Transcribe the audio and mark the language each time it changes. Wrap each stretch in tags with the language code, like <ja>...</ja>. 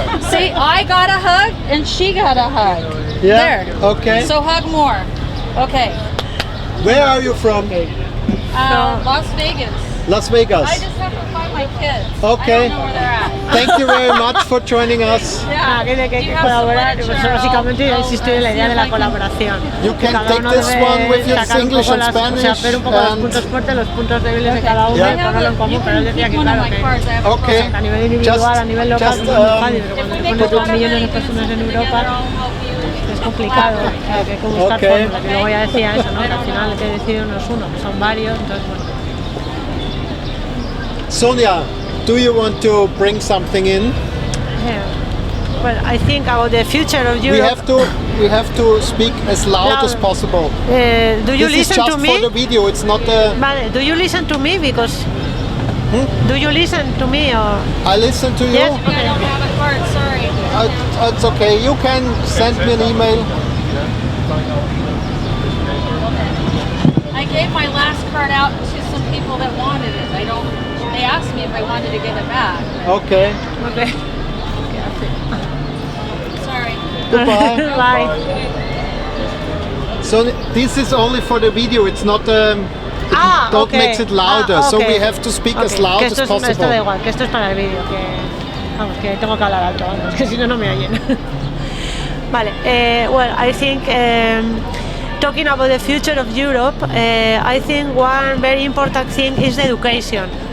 <en>See, I got a hug and she got a hug. Yeah. There. Okay. So hug more. Okay. Where are you from? Las Vegas. Las Vegas. I just have to find my kids. Okay. I don't know where they're at. Thank you very much for joining us.</en> <es>Que hay que colaborar, pues básicamente insistir en la idea de la colaboración.</es> <en>You can take this one with your English and Spanish.</en> <es>Ver un poco los puntos fuertes, los puntos débiles de cada uno y ponerlo en común, pero él decía que claro, que a nivel individual, a nivel local, es muy fácil, pero cuando pones 2 millones de personas en Europa, es complicado, hay que buscar fórmulas. Y luego ya decía eso, ¿no? Que al final el que decide no es uno, son varios, entonces bueno.</es> <en>Sonia, do you want to bring something in? Well, I think about the future of Europe. We have to speak as loud as possible. Do you listen to me? This is just for the video. It's not the. Vale, do you listen to me? Because. Do you listen to me or? I listen to you. Yes. Okay. I don't have a card. Sorry. It's okay. You can send me an email. I gave my last card out to some people that wanted it. They asked me if I wanted to get it back. Okay. Okay. Sorry. Goodbye. Bye. So this is only for the video. It's not. Don't makes it louder. Okay. So we have to speak as loud as possible.</en> <es>Esto da igual, que esto es para el vídeo, que tengo que hablar alto, vamos, que si no me oyen.</es> <en>Vale. Well, I think. Talking about the future of Europe, I think one very important thing is education.</en>